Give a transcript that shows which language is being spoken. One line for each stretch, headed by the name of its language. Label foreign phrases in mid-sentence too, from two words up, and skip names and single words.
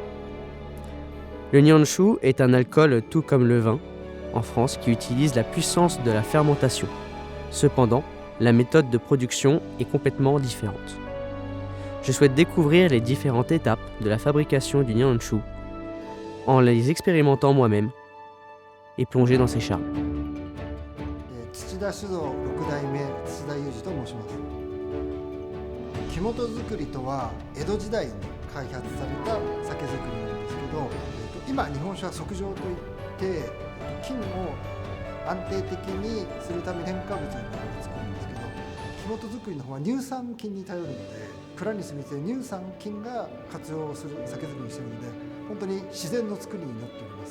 French: Le Nihonshu est un alcool tout comme le vin en France qui utilise la puissance de la fermentation. Cependant, la méthode de production est complètement différente. Je souhaite découvrir les différentes étapes de la fabrication du Nihonshu en les expérimentant moi-même et plonger dans ses charmes.
Japanese: 土田酒造6代目土田裕二と申します。木本作りとは江戸時代に開発された酒造りなんですけど、今日本酒は測定といって菌を安定的にするために添加物を作るんですけど、木本作りの方は乳酸菌に頼るので、蔵に住み着いて乳酸菌が活用する酒造りにしているので、本当に自然の作りになっております。